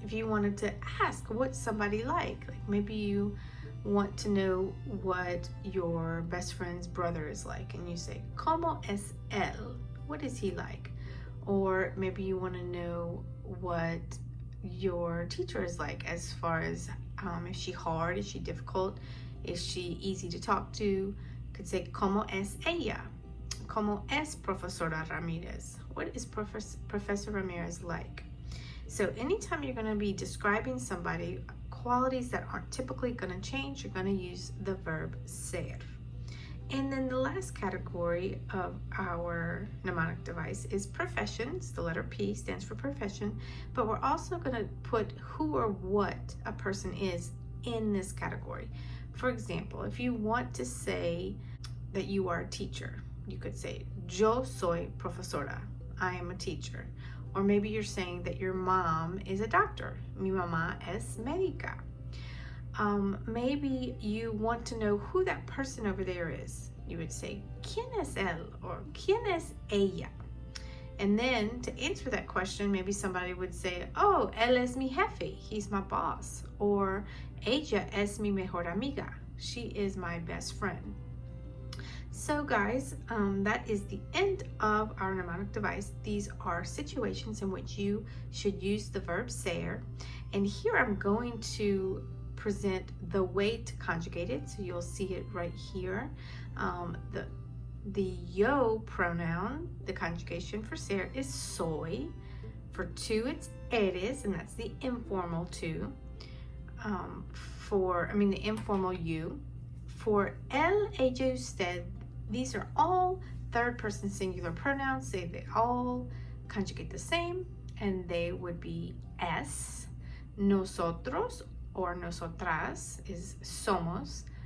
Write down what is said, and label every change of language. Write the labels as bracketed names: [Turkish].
[English] If you wanted to ask what's somebody like maybe you want to know what your best friend's brother is like, and you say, [Spanish] ¿Cómo es él? [English] What is he like? Or maybe you want to know what your teacher is like, as far as is she hard, is she difficult, is she easy to talk to? You could say, [Spanish] ¿Cómo es ella? ¿Cómo es Profesora Ramirez? [English] What is Professor Ramirez like? So anytime you're going to be describing somebody, qualities that aren't typically going to change, you're going to use the verb ser. And then the last category of our mnemonic device is professions. The letter P stands for profession, but we're also going to put who or what a person is in this category. For example, if you want to say that you are a teacher, you could say, [Spanish] Yo soy profesora. [English] I am a teacher. Or maybe you're saying that your mom is a doctor. [Spanish] Mi mamá es médica. [English] Maybe you want to know who that person over there is. [Spanish] You would say, ¿Quién es él? Or ¿Quién es ella? [English] And then to answer that question, maybe somebody would say, oh, él es mi jefe. He's my boss. [Spanish] Or ella es mi mejor amiga. [English] She is my best friend. So guys, that is the end of our mnemonic device. These are situations in which you should use the verb ser. And here I'm going to present the way to conjugate it. So you'll see it right here. The yo pronoun, the conjugation for ser, is soy. For tu, it's eres, and that's the informal tu. The informal you. For él, ella, usted, these are all third person singular pronouns. They all conjugate the same, and they would be es. Nosotros or nosotras is somos.